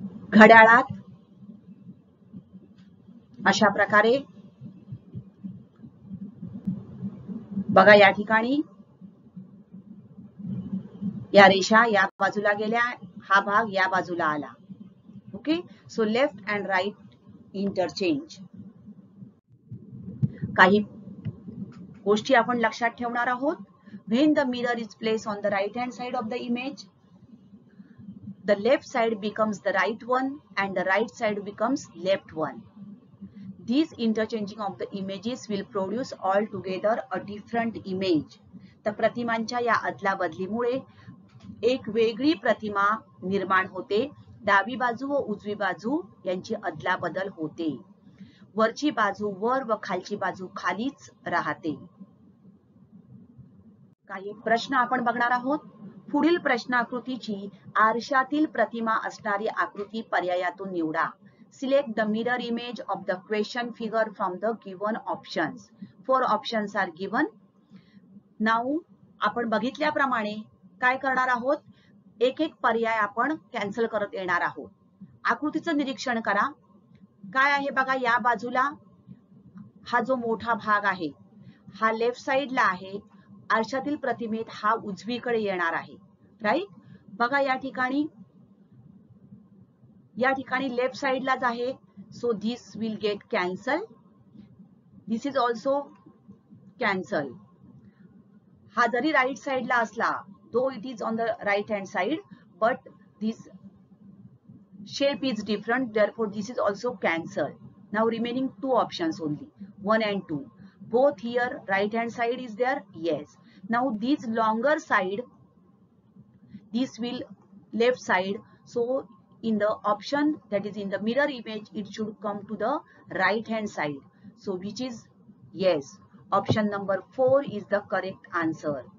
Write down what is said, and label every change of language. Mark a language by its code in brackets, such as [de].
[mr] घड्याळात अशा प्रकारे बघा, या ठिकाणी या रेषा या बाजूला गेल्या, हा भाग या बाजूला आला. [en] Okay, so left and right interchange. [mr] काही गोष्टी आपण लक्षात ठेवणार आहोत. [en] When the mirror is place on the right hand side of the image, the left side becomes the right one and the right side becomes left one. These interchanging of the images will produce altogether a different image. [mr] तर प्रतिमांच्या या अदला बदलीमुळे एक वेगळी प्रतिमा निर्माण होते. डावी बाजू व उजवी बाजू यांची अदला बदल होते. वरची बाजू वर व खालची बाजू खालीच राहते. काही प्रश्न आपण बघणार आहोत. पुढील प्रश्नाकृतीची आरशातील प्रतिमा असणारी आकृती पर्यायातून निवडा. [en] Select the mirror image of the question figure from the given options. 4 options are given. [mr] Now आपण बघितल्याप्रमाणे काय करणार आहोत, एक एक पर्याय आपण कॅन्सल करत येणार आहोत. आकृतीचं निरीक्षण करा. काय आहे बघा, या बाजूला हा जो मोठा भाग आहे हा लेफ्ट साइडला आहे. आरशातील प्रतिमेत हा उजवीकडे येणार आहे. राईट. बघा या ठिकाणी लेफ्ट साइडलाच आहे. [en] So this will get cancel. This is also cancel. [mr] हा जरी राईट साइडला असला, [en] Though it is on the right hand side, but this shape is different, therefore this is also cancelled. Now remaining 2 options only, 1 and 2. Both here right hand side is there, yes. Now this longer side, this will left side, so in the option that is in the mirror image, it should come to the right hand side. So which is, yes, option number 4 is the correct answer.